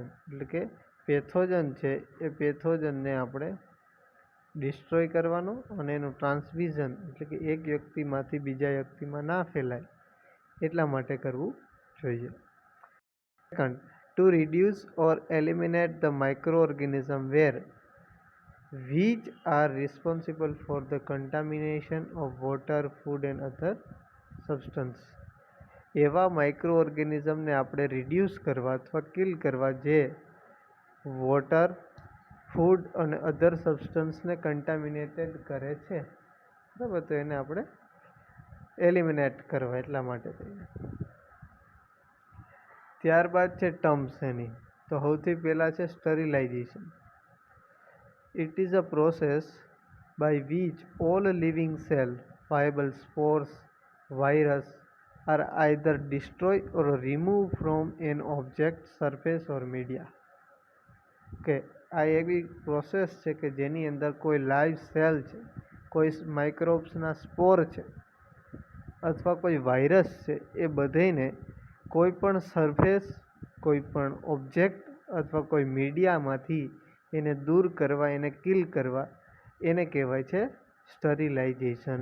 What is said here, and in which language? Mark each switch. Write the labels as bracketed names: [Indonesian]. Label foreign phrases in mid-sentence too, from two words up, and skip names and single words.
[Gujarati] એટલે કે પેથોજન છે એ પેથોજનને આપણે ડિસ્ટ્રોય કરવાનો અને એનું ટ્રાન્સમિશન એટલે કે એક વ્યક્તિમાંથી બીજા વ્યક્તિમાં ના ફેલાય એટલા માટે કરવું જોઈએ. [English] Second, to reduce or eliminate the micro organism where which are responsible for the contamination of water, food and other substance. [Gujarati] એવા માઇક્રો ઓર્ગેનિઝમને આપણે રિડ્યુસ કરવા અથવા કિલ કરવા જે [English] water, food [Gujarati] અને અધર સબસ્ટન્સને કન્ટામિનેટેડ કરે છે. બરાબર, તો એને આપણે એલિમિનેટ કરવા એટલા માટે થઈને. ત્યારબાદ છે ટર્મ્સ એની. તો સૌથી પહેલાં છે સ્ટરીલાઇઝેશન. [English] It is a process by which all living cells, viable spores, virus are either destroyed or removed from an object, surface or media. [Gujarati] કે આ એવી પ્રોસેસ છે કે જેની અંદર કોઈ [English] live cell [Gujarati] છે, કોઈ માઇક્રોબ્સના સ્પોર છે અથવા કોઈ વાયરસ છે, એ બધાને કોઈ પણ સરફેસ, કોઈ પણ ઓબ્જેક્ટ અથવા કોઈ મીડિયામાંથી એને દૂર કરવા, એને કિલ કરવા, એને કહેવાય છે સ્ટરીલાઇઝેશન.